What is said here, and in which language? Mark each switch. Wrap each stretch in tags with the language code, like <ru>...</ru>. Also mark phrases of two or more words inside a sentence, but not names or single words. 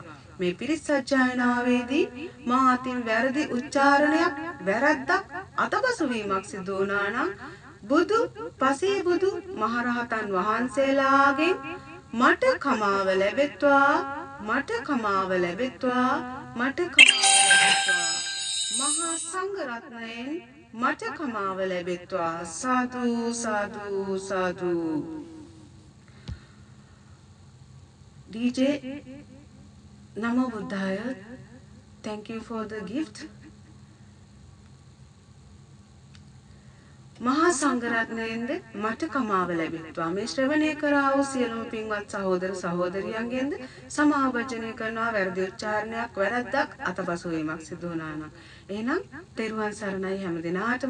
<si>මේ පිරිත් සජ්ජායනාවේදී මා අතින් වැරදි උච්චාරණයක්, වැරද්දක්, අතපසුවීමක් සිදු වුණා නම් බුදු පසේ බුදු මහරහතන් වහන්සේලාගෙන් මට කමාව ලැබෙත්වා, මට කමාව ලැබෙත්වා, මට කමාව ලැබෙත්වා. මහා සංඝ රත්නයෙන් මට කමාව ලැබෙත්වා. සාදු සාදු සාදු. DJ Namo Buddhaya.</si> <en>Thank you for the gift.</en> <si>මහා සංඝරත්නයෙන්ද මට කමාව ලැබෙත්වා. මේ ශ්‍රවණය කරා වූ සියලුම පින්වත් සහෝදර සහෝදරියන්ගෙන්ද සමාවචනය කරනවා වැරදි උච්චාරණයක් වැරද්දක් අතපසු වීමක් සිදු වුණා නම්. එහෙනම් තෙරුවන් සරණයි හැම දිනාටම.</si>